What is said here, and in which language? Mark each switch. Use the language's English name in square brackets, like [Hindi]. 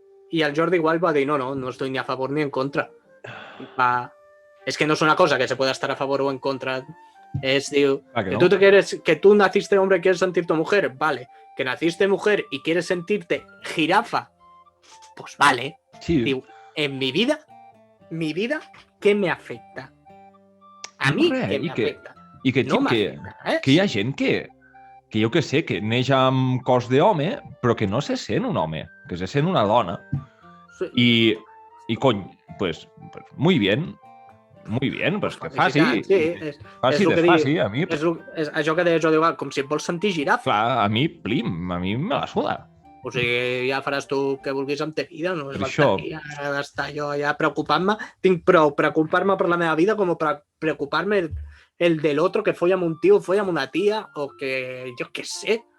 [Catalan] I el Jordi Wild va dir, [Spanish] no estoy ni a favor ni en contra. Es que no es una cosa que se pueda estar a favor o en contra. Es, digo, que tú naciste hombre y quieres sentirte mujer, vale. Que naciste mujer y quieres sentirte jirafa, pues vale. Sí. Digo, en mi vida, ¿qué me afecta? A mí, ¿qué me afecta? [Catalan] I que hi ha gent que jo que sé, que neix amb cos d'home, però que no se sent un home, que se sent una dona. Sí. I cony, [Spanish] pues muy bien, pues [Catalan] que faci. Faci desfaci, a mi... És això que deia jo, com si et vols sentir girafa. Clar, a mi me la suda. O sigui, ja faràs tu que vulguis amb ta vida, no és faltaria d'estar jo ja preocupant-me. Tinc prou preocupar-me per la meva vida com per preocupar-me el [Spanish] del otro [Catalan] que folla amb un tio, folla amb una tia, o que jo què sé.